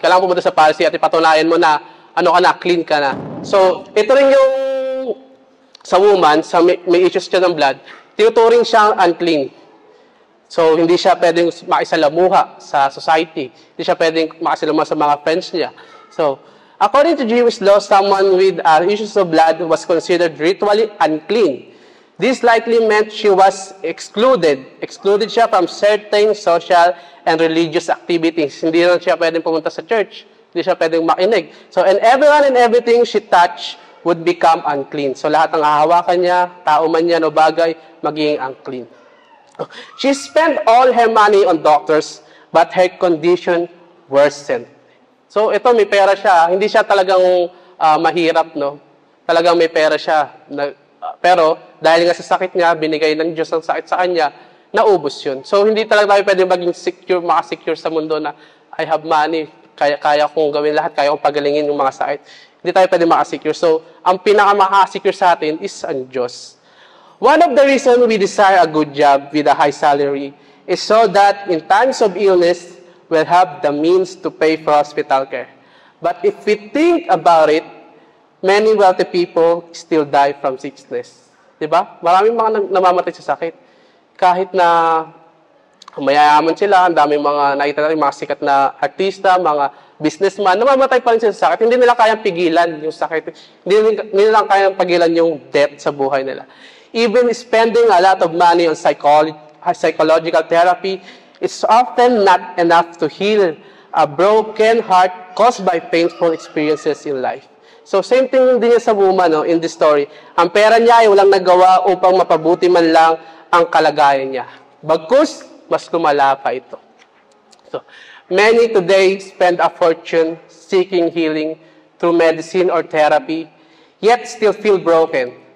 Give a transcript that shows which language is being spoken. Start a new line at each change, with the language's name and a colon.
Filipino: Kailangan pumunta sa Pharisee at ipatunayan mo na, clean ka na. So, ito rin yung, sa woman, may issues siya ng blood, tinuturing siyang unclean. So, hindi siya pwedeng makisalamuha sa society. Hindi siya pwedeng makisalamuha sa mga friends niya.
English: So, according to Jewish law, someone with issues of blood was considered ritually unclean. This likely meant she was excluded. Excluded
Filipino: siya
English: from certain social and religious activities.
Filipino: Hindi na siya pwedeng pumunta sa church. Hindi siya pwedeng makinig.
English: So, and everyone and everything she touched would become unclean.
Filipino: So, lahat ng hahawakan niya, tao man yan o bagay, magiging unclean.
English: She spent all her money on doctors, but her condition worsened.
Filipino: So, ito, may pera siya. Hindi siya talagang mahirap, no? Talagang may pera siya. Pero, dahil nga sa sakit niya, binigay ng Diyos ang sakit sa kanya, naubos yun. So, hindi talaga tayo pwede maging secure, makasecure sa mundo na,
English: I have money,
Filipino: kaya kong gawin lahat, kaya kong pagalingin yung mga sakit. Hindi tayo pwede makasecure. So, ang pinaka-makasecure sa atin is ang Diyos.
English: One of the reasons we desire a good job with a high salary is so that in times of illness, we'll have the means to pay for hospital care. But if we think about it, many wealthy people still die from sickness.
Filipino: Diba? Maraming mga namamatay sa sakit. Kahit na mayayaman sila, ang daming mga nakita natin, mga sikat na artista, mga businessman, namamatay pa rin sila sa sakit. Hindi nila kayang pigilan yung sakit. Hindi nila kayang pigilan yung death sa buhay nila.
English: Even spending a lot of money on psychological therapy, it's often not enough to heal a broken heart caused by painful experiences in life. So, same thing din sa woman, in this story.
Filipino: Ang pera niya ay walang nagawa upang mapabuti man lang ang kalagayan niya. Bagkus, mas lumala pa ito.
English: So, many today spend a fortune seeking healing through medicine or therapy, yet still feel broken.